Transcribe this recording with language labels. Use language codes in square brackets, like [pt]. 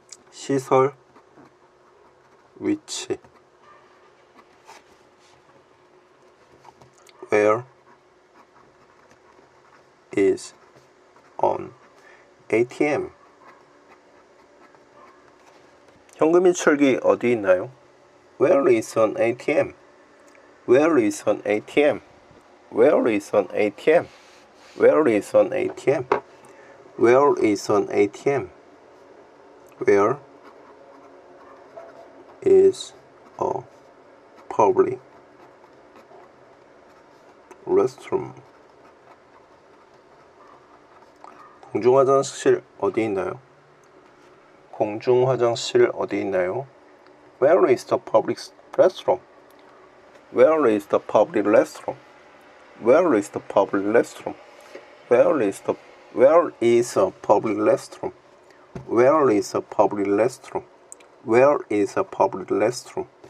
[ko] 시설 위치 [en] Where is an ATM? [ko] 현금 인출기 어디 있나요? [en] Where is an ATM? Where is an ATM? Where is an ATM? Where is an ATM? Where is an ATM? Where is a public restroom? [ko] 공중 화장실 어디 있나요? 공중 화장실 어디 있나요? [en] Where is the public restroom? Where is the public restroom? Where is the public restroom? Where is a public restroom? Where is a public restroom? Where is a public restroom?